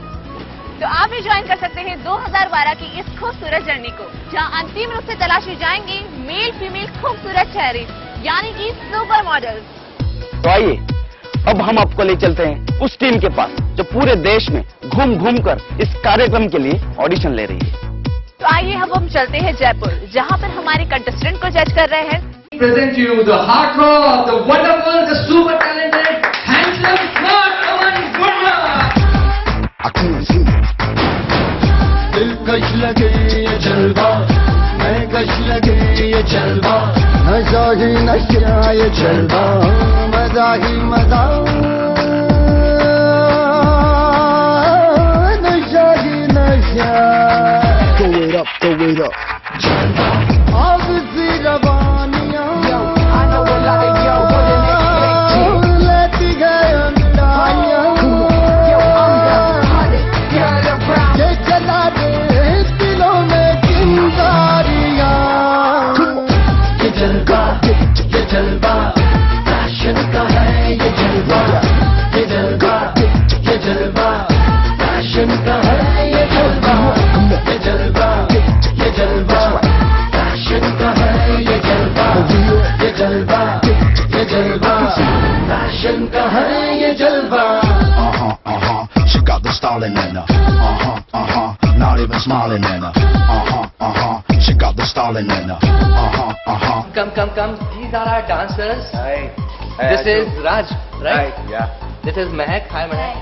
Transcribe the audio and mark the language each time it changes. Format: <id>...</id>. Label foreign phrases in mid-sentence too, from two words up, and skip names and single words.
<hi>तो आप भी ज्वाइन कर सकते हैं 2012 की इस खूबसूरत जर्नी को, जहां अंतिम रूप से तलाशी जाएंगे</hi> <en>male female</en> <hi>खूबसूरत चेहरे, यानी कि</hi> <en>super models.</en> <hi>तो आइए अब हम आपको ले चलते हैं उस टीम के पास जो पूरे देश में घूम घूम कर इस कार्यक्रम के लिए ऑडिशन ले रही है। तो आइए अब हम चलते हैं जयपुर, जहां पर हमारे कंटेस्टेंट को जज कर रहे हैं।</hi> <en>Present to you the heartthrob, the wonderful, the super talented, handsome, smart Aman Gurla.</en> <hi>दिलकश लगे ये जलवा, मैं कश लगे ये जलवा, नशा ही नशा ये जलवा, मजा ही मजा, नशा ही नशा।</hi> <en>Throw it up, throw it up.</en> <hi>जलवा, आग सी रवानियाँ,</hi> <en>I know a lot of y'all wouldn't expect it.</en> <hi>लेती गए अंगड़ाइयाँ,</hi> <en>yo I'm the hottest girl around.</en> <hi>ये जला दे दिलों में चिंगारियाँ। ये जलवा, फैशन का है ये जलवा, ये जलवा, फैशन का है ये जलवा, ये जलवा, फैशन का है ये जलवा, ये जलवा, फैशन का है ये जलवा।</hi> <en>She got the styling in her. Not even smiling in her. She got the styling in her. Come. These are our dancers. Hi. This is Raj, right? Yeah. This is Mehak. Hi, Mehak.</en>